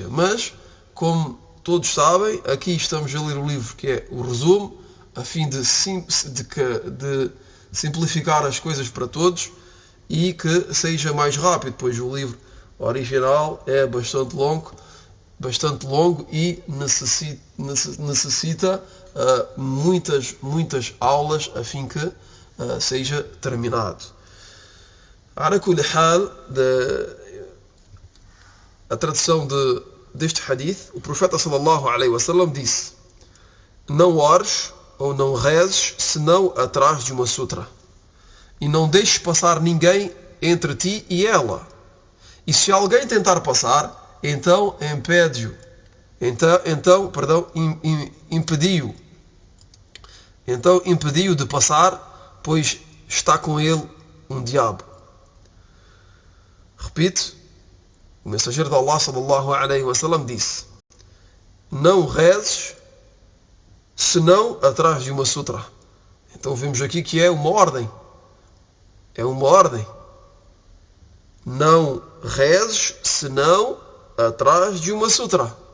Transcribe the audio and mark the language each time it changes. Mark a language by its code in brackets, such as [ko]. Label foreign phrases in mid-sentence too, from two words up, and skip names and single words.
[pt] Mas, como todos sabem, aqui estamos a ler o livro que é o resumo, a fim de simplificar as coisas para todos e que seja mais rápido, pois o livro original é bastante longo bastante longo e necessita muitas aulas a fim que seja terminado. [ar] على كل حال, [pt] a tradução deste hadith, o profeta [ar] صلى الله عليه وسلم [pt] disse: não ores ou não rezes senão atrás de uma sutra, e não deixes passar ninguém entre ti e ela, e se alguém tentar passar, então impede-o, impediu de passar, pois está com ele um diabo. Repito, o mensageiro de Allah [ar] صلى الله عليه وسلم [pt] disse: não rezes senão atrás de uma sutra. Então vemos aqui que é uma ordem. É uma ordem. Não rezes senão atrás de uma sutra.